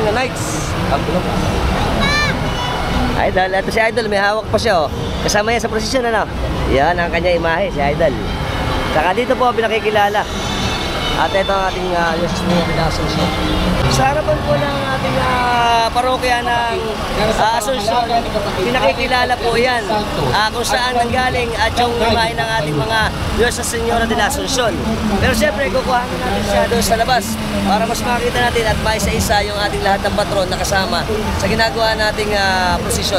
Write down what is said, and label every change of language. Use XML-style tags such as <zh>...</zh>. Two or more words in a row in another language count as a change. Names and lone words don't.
<tl>Idol, ito si Idol, may hawak pa siya, oh. Kasama yan sa prosesyon, ano? Yan ang kanya imahe, si Idol. Saka dito po, pinakikilala. At ito ang ating Jesus Maria de la Asunción. Sa harapan po ng ating parokya ng Asunción, pinakikilala po yan kung saan nanggaling at yung imahe ng ating mga Nuestra Señora de la Asunción. Pero siyempre, kukuhanan natin siya doon sa labas para mas makita natin at maisa-isa yung ating lahat ng patron na kasama sa ginagawa nating prosesyon.</tl>